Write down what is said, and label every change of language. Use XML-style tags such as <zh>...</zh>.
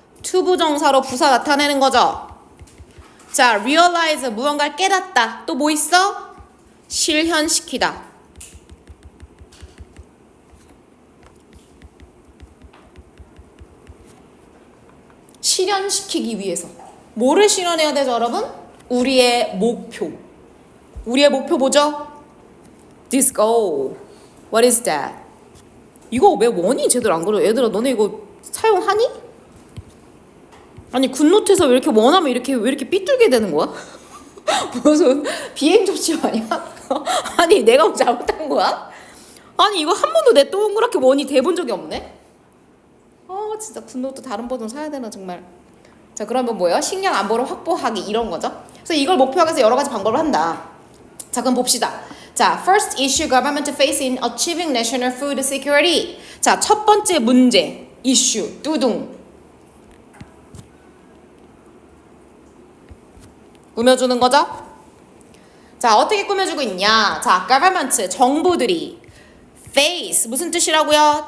<ko>투부정사로 부사 나타내는 거죠. 자, realize 무언가를 깨닫다. 또 뭐 있어? 실현시키다. 실현시키기 위해서. 뭐를 실현해야 되죠, 여러분? 우리의 목표. 우리의 목표 뭐죠?</ko> <en>This goal. What is that?</en> <ko>이거 왜 원이 제대로 안 그려? 얘들아 너네 이거 사용하니? 아니 굿노트에서 왜 이렇게 원하면 이렇게 왜 이렇게 삐뚤게 되는 거야? 무슨 비행 접시 아니야? 아니 내가 뭐 잘못한 거야? 아니 이거 한 번도 내 동그랗게 원이 돼본 적이 없네? 진짜 굿노트 다른 버전 사야 되나 정말. 자 그러면 뭐예요? 식량 안보를 확보하기 이런 거죠. 그래서 이걸 목표하기 위해서 여러 가지 방법을 한다. 자 그럼 봅시다.</ko> <en>자 first issue government face in achieving national food security.</en> <ko>자 첫 번째 문제 이슈 뚜둥 꾸며주는 거죠. 자 어떻게 꾸며주고 있냐. 자 government 정부들이 face 무슨 뜻이라고요?</ko>